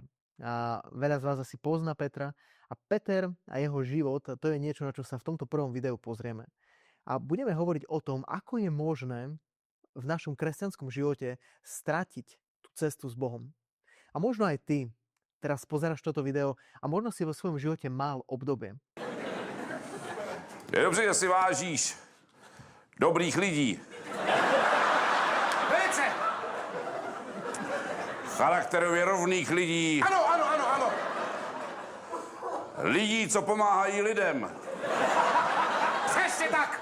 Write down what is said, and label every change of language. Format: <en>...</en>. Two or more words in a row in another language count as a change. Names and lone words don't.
<sk>A veľa z vás asi pozná Petra a Peter a jeho život, to je niečo, na čo sa v tomto prvom videu pozrieme. A budeme hovoriť o tom, ako je možné v našom kresťanskom živote stratiť tú cestu s Bohom. A možno aj ty teraz pozeráš toto video a možno si vo svojom živote mal obdobie.</sk> <cs>Je dobře, že si vážíš dobrých lidí. Velice! Charakterově rovných lidí. Ano. Lidí, co pomáhají lidem. Přesně tak!</cs>